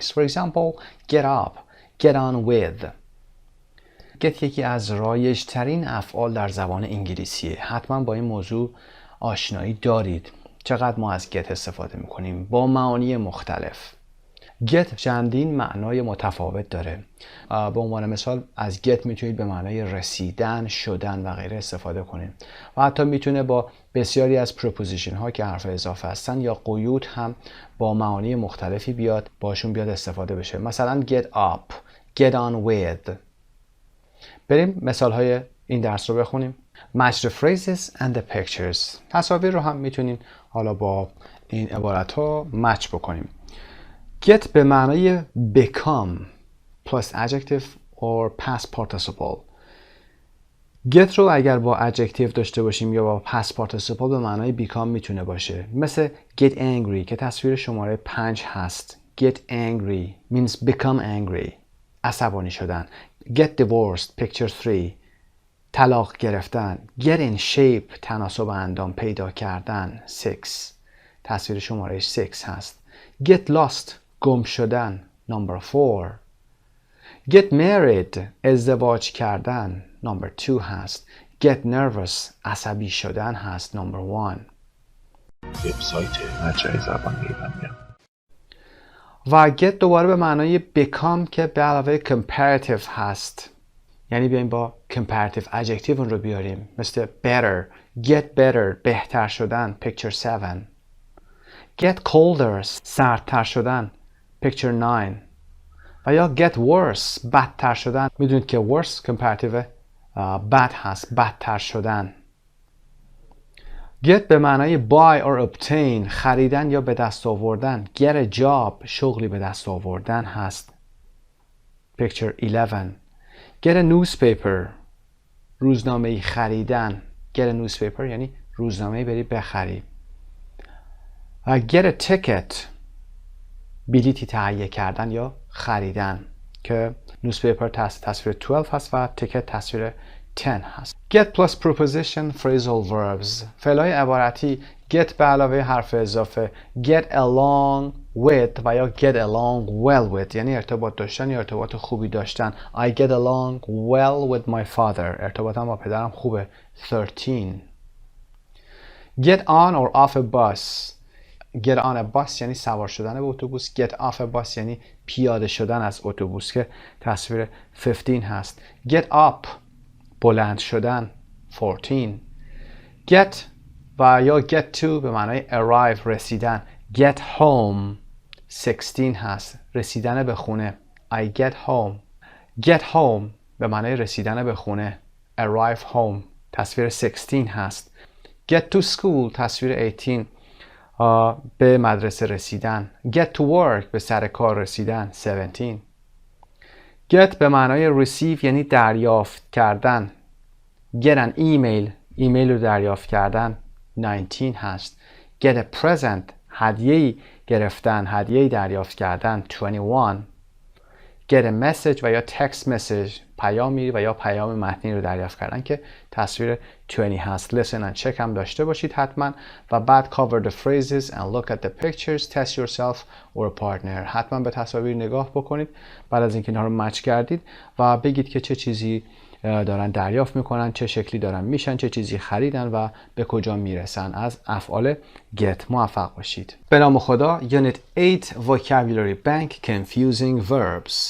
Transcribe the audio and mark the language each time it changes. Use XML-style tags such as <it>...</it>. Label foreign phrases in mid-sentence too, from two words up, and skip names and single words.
<en>For example, get up, get on with.</en> <fa>get یکی از رایج‌ترین افعال در زبان انگلیسیه. حتما با این موضوع آشنایی دارید. چقدر ما از get استفاده میکنیم با معانی مختلف. get چندین معنای متفاوت داره. به عنوان مثال از get میتونید به معنای رسیدن، شدن و غیره استفاده کنید. و حتی میتونه با بسیاری از preposition ها که حرف اضافه هستن یا قیود هم با معانی مختلفی بیاد باشون بیاد استفاده بشه. مثلا</fa> <en>get up, get on with.</en> <fa>بریم مثال های این درس رو بخونیم.</fa> <en>Match the phrases and the pictures.</en> <fa>تصاویر رو هم میتونین حالا با این عبارت ها مچ بکنیم.</fa> <en>Get</en> <fa>به معنای</fa> <en>become plus adjective or past participle.</en> <fa>Get رو اگر با adjective داشته باشیم یا با</fa> <en>past participle</en> <fa>به معنای become میتونه باشه. مثل</fa> <en>get angry</en> <fa>که تصویر شماره 5 هست.</fa> <en>Get angry means become angry.</en> <fa>عصبانی شدن.</fa> <en>Get divorced picture 3.</en> <fa>طلاق گرفتن.</fa> <en>Get in shape</en> <fa>تناسب اندام پیدا کردن 6. تصویر شماره 6 هست.</fa> <en>Get lost</en> <fa>گم شدن</fa> <en>number 4. Get married</en> <fa>ازدواج کردن number 2 هست.</fa> <en>Get nervous</en> <fa>عصبی شدن هست number 1. وبسایت مجموعه زبان ایرانی. و get دوباره به معنای become که به علاوه comparative هست. یعنی بیایم با</fa> <en>comparative adjective</en> <fa>اون رو بیاریم.</fa> <en>مثل better, get better</en> <fa>بهتر شدن</fa> <en>picture 7. Get colder</en> <fa>سردتر شدن</fa> <en>picture 9.</en> <fa>و یا</fa> <en>get worse</en> <fa>بدتر شدن. میدونید که</fa> <en>worse comparative bad</en> <fa>هست، بدتر شدن. Get به معنای</fa> <en>buy or obtain</en> <fa>خریدن یا به دست آوردن.</fa> <en>Get a job</en> <fa>شغلی به دست آوردن هست picture 11.</fa> <en>Get a newspaper</en> <fa>روزنامه‌ای خریدن.</fa> <en>Get a newspaper</en> <fa>یعنی روزنامه‌ای بری بخری.</fa> <en>Get a ticket</en> <fa>بلیتی تهیه کردن یا خریدن که newspaper تصویر 12 هست و ticket تصویر 10 هست.</fa> <en>Get plus preposition phrasal verbs.</en> <fa>فعلای عبارتی get به علاوه حرف اضافه</fa> <en>get along with</en> <fa>و یا</fa> <en>get along well with</en> <fa>یعنی ارتباط داشتن یا ارتباط خوبی داشتن.</fa> <en>I get along well with my father.</en> <fa>ارتباطم با پدرم خوبه. 13.</fa> <en>Get on or off a bus. Get on a bus</en> <fa>یعنی سوار شدن به اتوبوس.</fa> <en>Get off a bus</en> <fa>یعنی پیاده شدن از اتوبوس که تصویر 15 هست.</fa> <en>Get up</en> <fa>بلند شدن. 14. Get و یا</fa> <en>get to</en> <fa>به معنای arrive رسیدن.</fa> <en>Get home 16 هست.</en> <fa>رسیدن به خونه.</fa> <en>I get home. Get home</en> <fa>به معنای رسیدن به خونه.</fa> <en>Arrive home</en> <fa>تصویر 16 هست.</fa> <en>Get to school</en> <fa>تصویر 18 به مدرسه رسیدن.</fa> <en>Get to work</en> <fa>به سر کار رسیدن. 17. Get به معنای receive یعنی دریافت کردن.</fa> <en>Get an email</en> <fa>ایمیل رو دریافت کردن. 19 هست.</fa> <en>Get a present</en> <fa>هدیه‌ای گرفتن، هدیه‌ای دریافت کردن. 21.</fa> <en>Get a message</en> <fa>و یا</fa> <en>text message</en> <fa>پیامی و یا پیام متنی رو دریافت کردن که تصویر 20 هست.</fa> <en>Listen and check هم داشته باشید حتما و بعد cover the phrases and look at the pictures, test yourself or a partner.</en> <fa>حتما به تصاویر نگاه بکنید بعد از اینکه اینها رو مچ کردید و بگید که چه چیزی دارن دریافت میکنن، چه شکلی دارن میشن، چه چیزی خریدن و به کجا میرسن. از افعال get موفق باشید. به نام خدا.</fa> <en>Unit 8 Vocabulary Bank Confusing Verbs.</en>